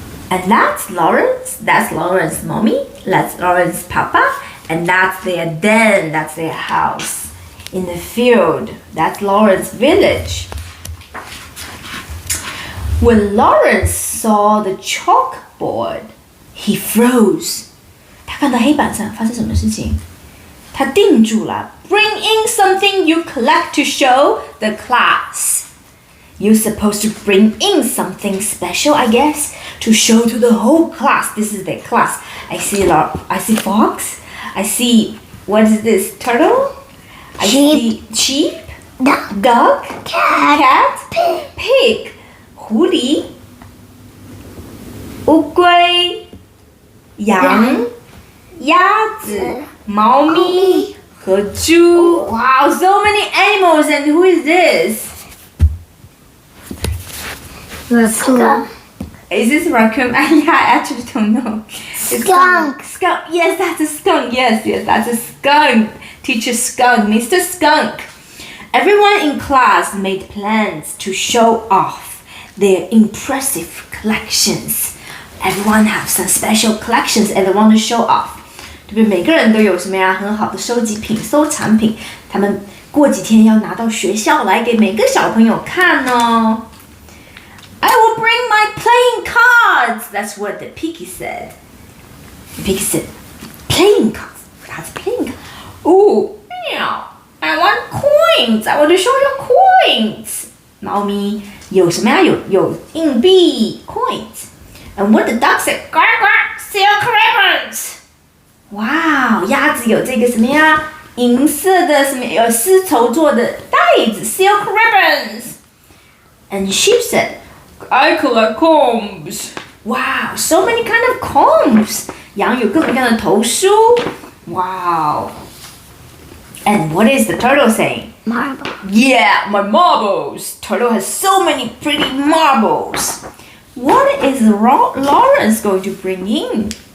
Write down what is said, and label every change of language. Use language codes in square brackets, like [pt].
[en] And that's Lawrence's mommy, that's Lawrence's papa, and that's their den, that's their house in the field. That's Lawrence's village. When Lawrence saw the chalkboard, he froze. [zh] 他看到黑板上发生什么事情？他定住了。 [en] Bring in something you collect to show the class. You're supposed to bring in something special, I guess, to show to the whole class. This is their class. I see fox. I see, what is this? Turtle? I see sheep. Duck. Cat. Pig. [zh] 狐狸。乌龟。羊。鸭子。猫咪。和猪。 [en] Wow, so many animals. And who is this? Raccoon. Is this raccoon? Yeah, I actually don't know. Skunk. Skunk. Yes, that's a skunk. Yes, that's a skunk. Teacher Skunk, Mr. Skunk. Everyone in class made plans to show off their impressive collections. Everyone have some special collections and they want to show off. [zh] 对不对？每个人都有什么呀？很好的收集品、收藏品。他们过几天要拿到学校来给每个小朋友看哦。 [en] I will bring my playing cards. That's what the piggy said. The piggy said, playing cards. That's playing cards. Oh, meow. I want coins. I want to show you coins. [zh] 猫咪有什么呀？有硬币 coins. [en] And what the dog said, quack quack, silk ribbons. [zh] Wow, 鸭子有这个什么呀？银色的什么有丝绸做的袋子 [en] silk ribbons. And sheep said, I collect combs. Wow, so many kind of combs. [zh] 羊有各种各样的头梳。Wow. [en] And what is the turtle saying? Marble. Yeah, my marbles. Turtle has so many pretty marbles. What is Lawrence going to bring in?